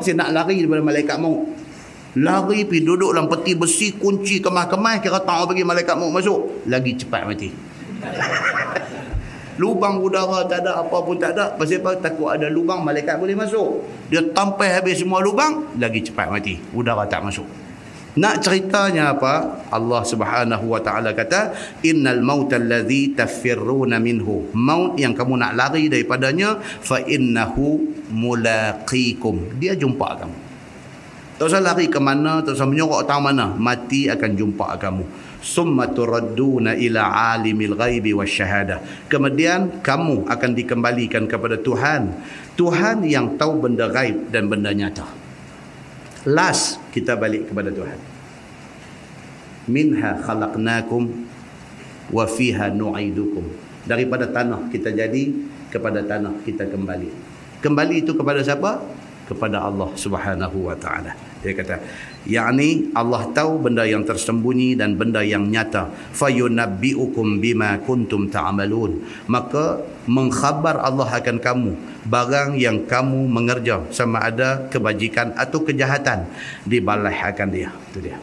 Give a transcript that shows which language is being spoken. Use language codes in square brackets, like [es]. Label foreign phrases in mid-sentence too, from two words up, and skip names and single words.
[ms] Pasal nak lari daripada malaikat maut. Lari pergi duduk dalam peti besi, kunci kemas-kemas, kira tak bagi malaikat maut masuk, lagi cepat mati. Lubang udara tak ada, apa pun tak ada. Pasal apa? Takut ada lubang, malaikat boleh masuk. Dia tampai habis semua lubang, lagi cepat mati, udara tak masuk. Nak ceritanya apa? [ar] الله سبحانه وتعالى [ms] kata, [ar] إن الموت الذي تفرون منه, [ms] maut yang kamu nak lari daripadanya, [ar] فإنه ملاقيكم, [ms] dia jumpa kamu. Tak usah lari ke mana, tak usah menyorok tang mana, mati akan jumpa kamu. [ar] ثم تردون إلى عالم الغيب والشهادة, [ms] kemudian kamu akan dikembalikan kepada Tuhan, Tuhan yang tahu benda gaib dan benda nyata. Last kita balik kepada Tuhan. [ar] منها خلقناكم وفيها نعيدكم, [ms] daripada tanah kita jadi, kepada tanah kita kembali. Kembali itu kepada siapa? Kepada [ar] الله سبحانه وتعالى. [ms] Dia kata, yakni Allah tahu benda yang tersembunyi dan benda yang nyata. [ar] فينبئكم بما كنتم تعملون, [ms] maka mengkhabar Allah akan kamu barang yang kamu mengerja, sama ada kebajikan atau kejahatan, dibalas akan dia. Itu dia.